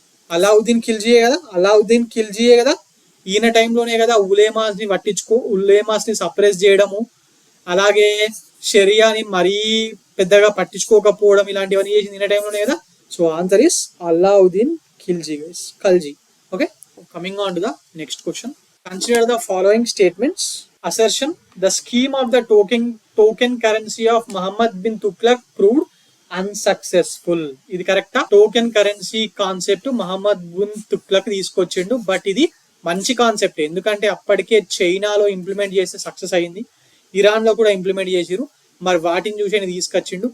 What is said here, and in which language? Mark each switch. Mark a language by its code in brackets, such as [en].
[te] అలావుద్దీన్ ఖిల్జీయే కదా. ఈయన టైంలోనే కదా ఉలేమాస్ ని సప్రెస్ చేయడము, అలాగే షరియాని మరీ పెద్దగా పట్టించుకోకపోవడం, ఇలాంటివన్నీ చేసింది ఈయన టైంలోనే కదా. [en] So answer is Alauddin Khilji. [te] Okay, [en] Coming on to the next question. Consider the following statements. Assertion: the scheme of the token currency of Muhammad bin Tughlaq proved unsuccessful. [te] ఇది కరెక్టా? Token currency concept Mohammed bin Tughlaq తీసుకొచ్చిండు, but ఇది మంచి concept. ఎందుకంటే అప్పటికే చైనాలో implement చేస్తే success అయింది, ఇరాన్ లో కూడా ఇంప్లిమెంట్ చేసిరు, మరి వాటిని చూసి ఆయన తీసుకొచ్చిండు.